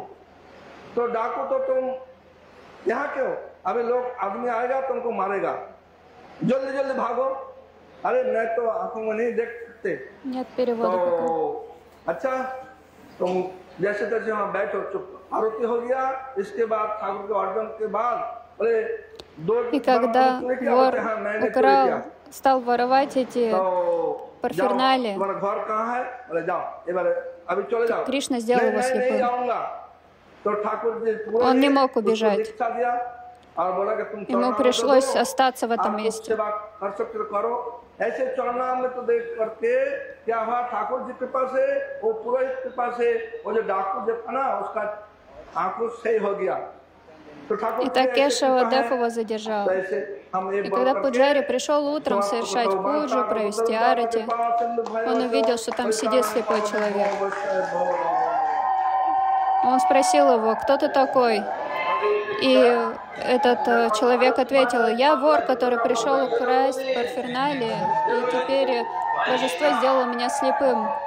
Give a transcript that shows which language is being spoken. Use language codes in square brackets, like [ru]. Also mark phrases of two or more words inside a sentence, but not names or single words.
[hi] तो डाकू तो तुम यहाँ क्यों? अभी लोग आदमी आएगा तुमको मारेगा, जल्दी जल्दी भागो। अरे मैं तो आंखों में नहीं देख सकते। तो अच्छा तुम जैसे तैसे वहाँ बैठो, चुप। आरती हो गया। इसके बाद ठाकुर के अर्जन के बाद [ru] И когда вор украл, стал воровать эти парферналии, Кришна сделал его слепым. Он не мог убежать. Ему пришлось остаться в этом месте. [hi] ऐसे चरणामृत देख करके क्या हुआ, ठाकुर जी कृपा से, वो पुरोहित कृपा से, वो जो डाकू जो था ना, उसका आंखों सही हो गया। [ru] И так Кешава Дев его задержал. И когда Пуджари пришел утром совершать пуджу, провести арати, он увидел, что там сидит слепой человек. Он спросил его: кто ты такой? И этот человек ответил: я вор, который пришел украсть парферналии, и теперь божество сделало меня слепым.